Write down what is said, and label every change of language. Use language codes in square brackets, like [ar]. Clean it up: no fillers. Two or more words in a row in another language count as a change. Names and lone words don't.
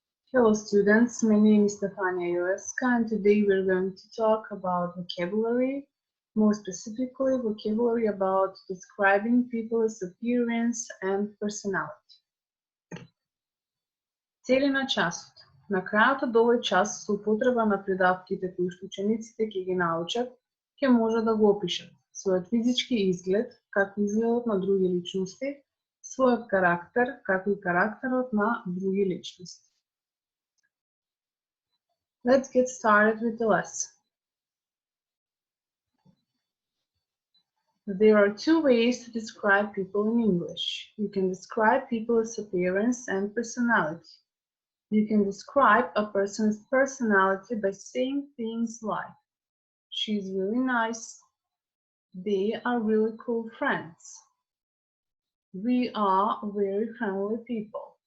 [en] Hello students, my name is Stefania Joeska and today we're going to talk about vocabulary, more specifically vocabulary about describing people's appearance and personality. [mk] Цели на часот. На крајот од овој час со употреба на придавките кои што учениците ќе ги научат, ќе може да го опишат својот физички изглед, како изгледот на други личности, својот карактер, како и карактерот на други личности. [en] Let's get started with the lesson. There are two ways to describe people in English. You can describe people's appearance and personality. You can describe a person's personality by saying things like, she's really nice, they are really cool friends, we are very friendly people.